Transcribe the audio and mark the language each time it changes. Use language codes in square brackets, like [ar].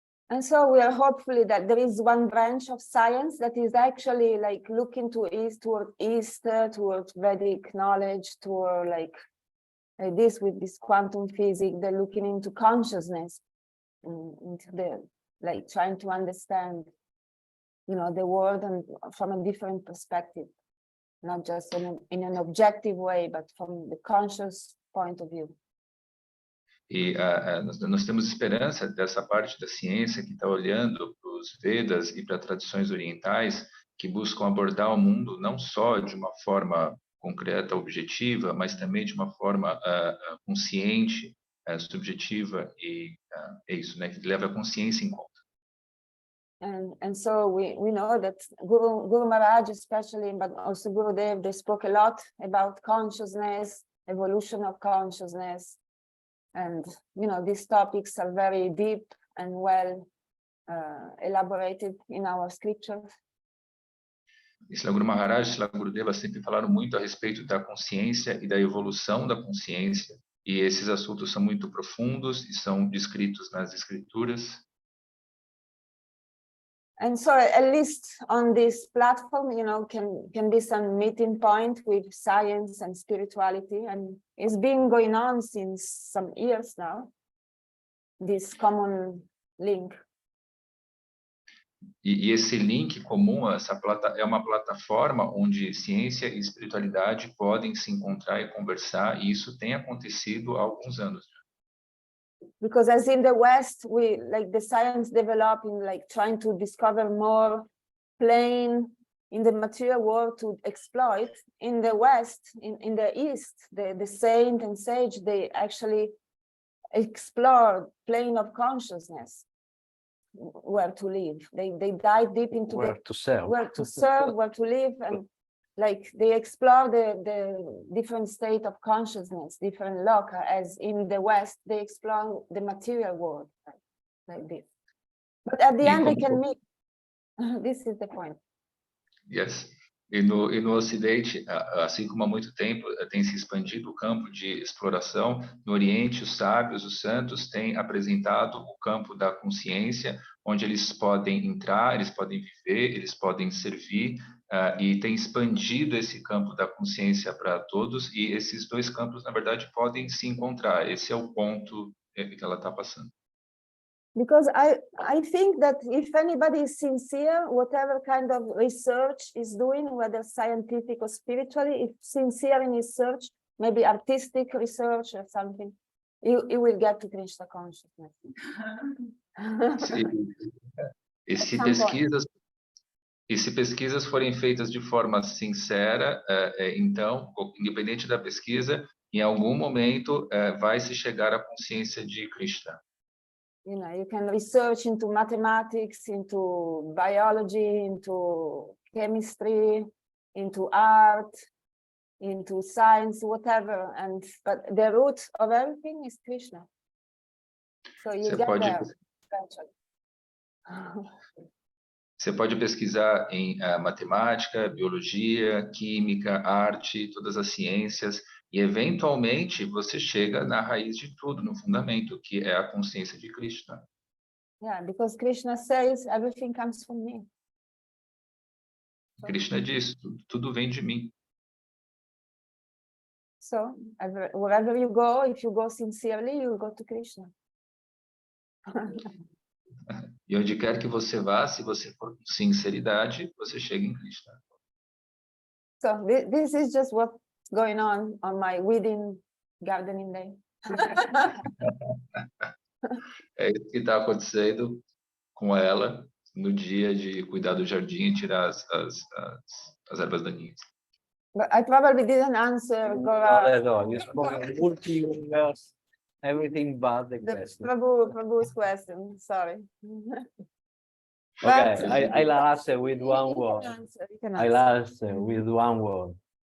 [en] And so we are hopefully that there is one branch of science that is actually like looking to toward Vedic knowledge, toward like this with this quantum physics, they're looking into consciousness, into the like trying to understand, you know, the world and from a different perspective, not just in an objective way, but from the conscious point of view. [pt] E nós temos esperança dessa parte da ciência que está olhando para os Vedas e para tradições orientais que buscam abordar o mundo não só de uma forma concreta, objetiva, mas também de uma forma consciente, subjetiva e é isso, né, que leva a consciência em conta. [en] And so we know that Guru Maharaj especially, but also Gurudev, they spoke a lot about consciousness, evolution of consciousness. And, you know, these topics are very deep and well elaborated in our scriptures. [pt] E Srila Guru Maharaj e Srila Gurudeva sempre falaram muito a respeito da consciência e da evolução da consciência. E esses assuntos são muito profundos e são descritos nas escrituras. [en] And so at least on this platform, you know, can be some meeting point with science and spirituality. And it's been going on since some years now, this common link. [pt] E esse link comum, é uma plataforma onde ciência e espiritualidade podem se encontrar e conversar, e isso tem acontecido há alguns anos. [en] Because as in the West, we like the science developing, like trying to discover more plane in the material world to exploit. In the West, in the East, the saint and sage, they actually explore plane of consciousness, where to live. They dive deep into where to serve, where to live, and like they explore the different state of consciousness, different loca, as in the West, they explore the material world like this. But at the end, they can meet. This is the point. Yes. [pt] E no Ocidente, assim como há muito tempo tem se expandido o campo de exploração, no Oriente, os sábios, os santos, têm apresentado o campo da consciência, onde eles podem entrar, eles podem viver, eles podem servir, e tem expandido esse campo da consciência para todos, e esses dois campos, na verdade, podem se encontrar. Esse é o ponto que ela está passando. [en] Because I think that if anybody is sincere, whatever kind of research is doing, whether scientific or spiritually, if sincere in his search, maybe artistic research or something, you will get to Krishna consciousness. [pt] E se [en] Some point. [pt] pesquisas E se pesquisas forem feitas de forma sincera, então, independente da pesquisa, em algum momento vai se chegar à consciência de Krishna. [en] You know, you can research into mathematics, into biology, into chemistry, into art, into science, whatever, but the root of everything is Krishna. So you get there eventually. [pt] Você pode pesquisar em matemática, biologia, química, arte, todas as ciências, e eventualmente você chega na raiz de tudo, no fundamento, que é a consciência de Krishna. [en] Yeah, because Krishna says everything comes from me. [pt] Krishna diz, tudo vem de mim. [en] So wherever you go, if you go sincerely, you go to Krishna. [pt] E onde quer que você vá, se você for com sinceridade, você chega em Krishna. [en] So this is just what's going on my weeding gardening day. [pt] É isso que está acontecendo com ela no dia de cuidar do jardim e tirar as ervas daninhas. [en] But I probably didn't answer You spoke multi-universe, everything but the question. Prabhu's question. Sorry. Okay, I'll answer with one word. I'll answer with one word.